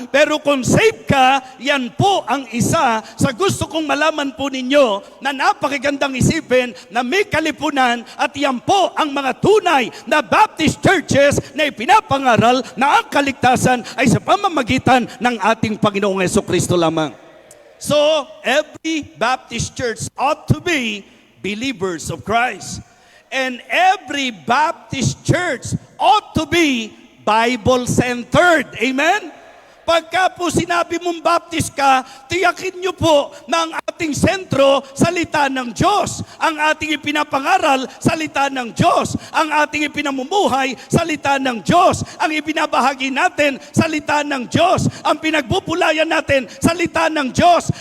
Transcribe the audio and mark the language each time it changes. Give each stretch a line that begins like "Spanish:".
Filipino: Pero kung save ka, yan po ang isa sa gusto kong malaman po ninyo na napakagandang isipin na may kalipunan at yan po ang mga tunay na Baptist churches na ipinapangaral na ang kaligtasan ay sa pamamagitan ng ating Panginoong Jesucristo lamang.
English: So, every Baptist church ought to be believers of Christ. And every Baptist church ought to be Bible-centered. Amen?
Filipino: Pagka po sinabi mong Baptist ka, tiyakin nyo po na ang ating sentro, salita ng Diyos. Ang ating ipinapangaral, salita ng Diyos. Ang ating ipinamumuhay, salita ng Diyos. Ang ibinabahagi natin, salita ng Diyos. Ang pinagbubulayan natin, salita ng Diyos.